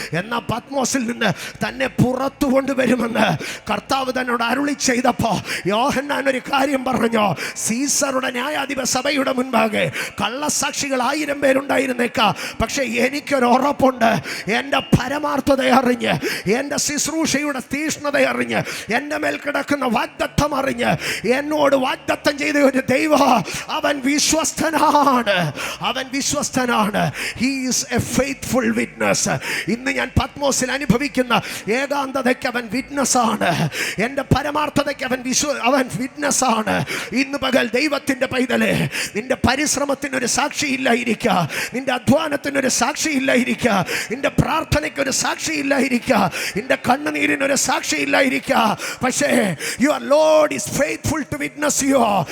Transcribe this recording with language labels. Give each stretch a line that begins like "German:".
Malayalam: എന്നാൽ പത്മോസിൽ നിന്ന് തന്നെ പുറത്തു കൊണ്ടുവരുമെന്ന് കർത്താവ് തന്നോട് അരുളി ചെയ്തപ്പോൾ യോഹന്നാൻ ഒരു കാര്യം പറഞ്ഞു, സീസറുടെ ന്യായാധിപ സഭയുടെ മുൻപാകെ കള്ളസാക്ഷികൾ 1000 പേരുണ്ടായിരുന്നേക്കാം, പക്ഷെ എനിക്കൊരു ഉറപ്പുണ്ട്, എൻ്റെ പരമാർത്ഥത അറിഞ്ഞ്, എൻ്റെ ശുശ്രൂഷയുടെ തീഷ്ണത അറിഞ്ഞ്, എൻ്റെ മേൽ കിടക്കുന്ന വാഗ്ദത്തം അറിഞ്ഞ് എന്നോട് വാഗ്ദത്തം ചെയ്ത ഒരു ദൈവം, അവൻ വിശ്വസ്തനാണ്, അവൻ വിശ്വസ്തനാണ്.
English: He is a faithful witness.
Malayalam: ഇന്ന് ഞാൻ പത്മോസിൽ അനുഭവിക്കുന്ന ഏകാന്തതയ്ക്ക് അവൻ വിറ്റ്നസ് ആണ്, എൻ്റെ പരമാർത്ഥതയ്ക്ക് അവൻ വിറ്റ്നസ് ആണ്. ഇന്ന് പകൽ ദൈവത്തിൻ്റെ പൈതലേ, നിന്റെ പരിശ്രമത്തിനൊരു സാക്ഷിയില്ലായിരിക്കുക, നിന്റെ അധ്വാനത്തിനൊരു സാക്ഷിയില്ലായിരിക്കുക, നിന്റെ പ്രാർത്ഥനയ്ക്കൊരു സാക്ഷിയില്ലായിരിക്കുക, നിന്റെ കണ്ണുനീരിനൊരു സാക്ഷിയില്ലായിരിക്കുക, പക്ഷേ
English: Your Lord is faithful to witness you.